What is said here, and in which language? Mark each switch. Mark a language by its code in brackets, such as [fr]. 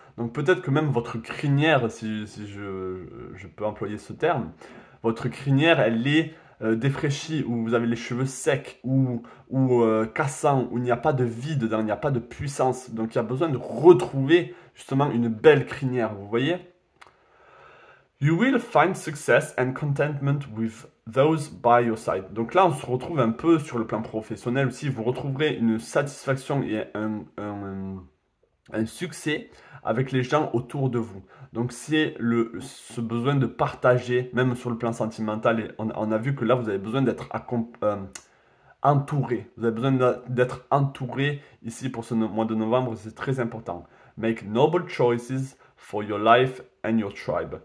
[fr] Donc peut-être que même votre crinière, si je peux employer ce terme, votre crinière, elle est défraîchie, où vous avez les cheveux secs, ou cassants, où il n'y a pas de vie dedans, il n'y a pas de puissance. Donc il y a besoin de retrouver justement une belle crinière, vous voyez? [en] You will find success and contentment with those by your side. [fr] Donc là, on se retrouve un peu sur le plan professionnel aussi. Vous retrouverez une satisfaction et un succès avec les gens autour de vous. Donc c'est ce besoin de partager, même sur le plan sentimental. Et on a vu que là, vous avez besoin d'être entouré. Vous avez besoin d'être entouré ici pour ce mois de novembre. C'est très important. [en] Make noble choices for your life and your tribe.